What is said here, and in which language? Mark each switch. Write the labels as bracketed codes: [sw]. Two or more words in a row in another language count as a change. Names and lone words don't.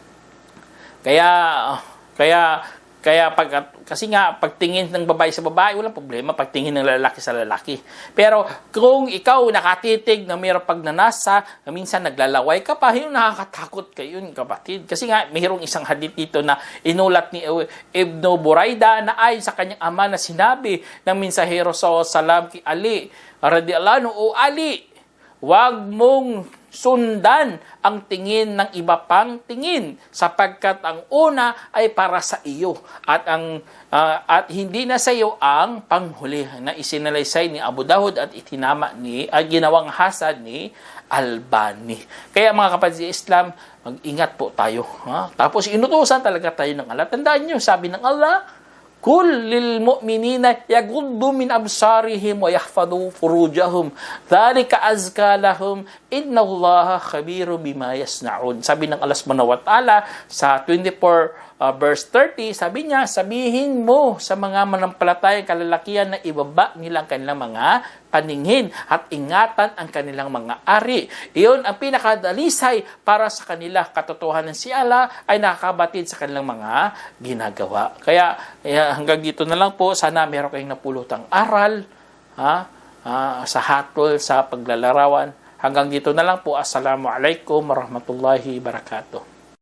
[tl] Kasi nga pagtingin ng babae sa babae walang problema, pagtingin ng lalaki sa lalaki. Pero kung ikaw nakatitig na mayroong pagnanasa, minsan naglalaway ka pa, yun nakakatakot kayo kapatid. Kasi nga mayroong isang hadith dito na inulat ni Ibn Buraida na ayon sa kanyang ama na sinabi ng mensahero sallam kay Ali [ar] رضي الله عنه, [tl] o Ali, wag mong sundan ang tingin ng iba pang tingin sapagkat ang una ay para sa iyo at hindi na sa iyo ang panghuli na isinalaysay ni Abu Dawud at itinama ginawang hasan ni Albani. Kaya mga kapatid sa Islam, mag-ingat po tayo. Tapos inutusan talaga tayo ng Allah. Tandaan nyo, sabi ng Allah, [ar] قل للمؤمنين يغضوا من أبصارهم ويحفظوا فروجهم ذلك أزكى لهم إن الله خبير بما يصنعون. [tl] Sabi ng Allah [ar] سبحانه وتعالى [tl] sa 24 verse 30, sabi niya, sabihin mo sa mga manampalatayang kalalakihan na ibaba nilang kanilang mga paningin at ingatan ang kanilang mga ari. Iyon ang pinakadalisay para sa kanila. Katotohanan si Allah ay nakakabatid sa kanilang mga ginagawa. Kaya hanggang dito na lang po. Sana meron kayong napulutang aral sa hatol, sa paglalarawan. Hanggang dito na lang po. [ar] السلام عليكم ورحمة الله وبركاته.